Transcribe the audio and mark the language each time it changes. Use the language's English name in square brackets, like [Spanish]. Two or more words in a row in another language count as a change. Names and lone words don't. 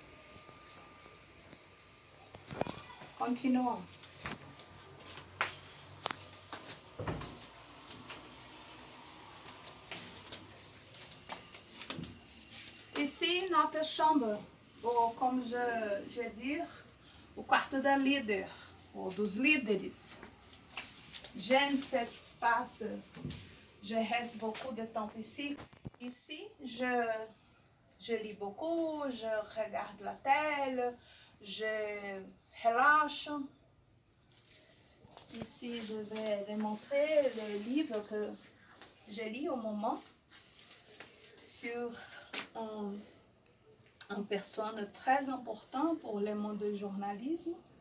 [French] Continuons. Ici, notre chambre, ou comme je dire, [Portuguese] o quarto da líder, ou dos líderes. [French] J'aime cet espace. Je reste beaucoup de temps ici. Ici, je lis beaucoup, je regarde la télé, je relâche. Ici, je vais vous montrer le livre que je lis au moment sur une personne très importante pour le monde du journalisme.